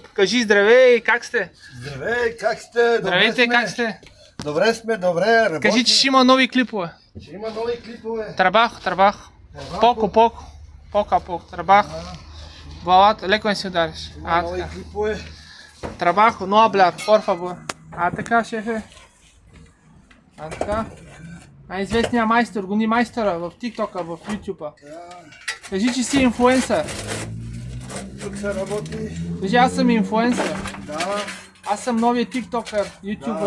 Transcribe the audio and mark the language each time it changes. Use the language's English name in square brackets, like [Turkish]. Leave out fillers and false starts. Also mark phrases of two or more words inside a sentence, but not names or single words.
[Bulgarian] Кажи здравей, как сте? Здравей, как сте? Здравейте, как сте? Добре сме, добре, работим. Кажи, че ще има нови клипове. Ще има нови клипове. [Spanish] Trabaja. Poco. Trabaja. [Bulgarian] Главата, леко не си удариш. Има нови клипове. [Spanish] Трабахо, no hablar, por favor. [Bulgarian] Така, шефе. Така. Най-известният майстор, Гунди майстора в TikTok-а, в YouTube-а. Кажи, че си инфлуенсър. Тук се работи. Кажи, аз съм инфлуенсър. Да. Аз съм новият тиктокър, ютубър.